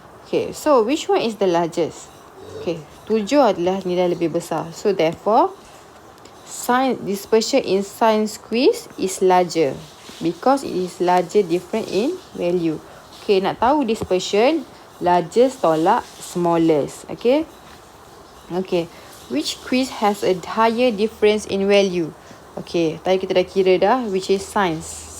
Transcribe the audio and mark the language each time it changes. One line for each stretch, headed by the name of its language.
English: Okay, so which one is the largest?
Malay: Okay, 7 adalah nilai lebih besar.
English: So, therefore, dispersion in science quiz is larger because it is larger different in value.
Malay: Okay, nak tahu dispersion, largest tolak smallest. Okay. Okay.
English: Which quiz has a higher difference in value? Okay,
Malay: tadi kita dah kira dah,
English: which is science.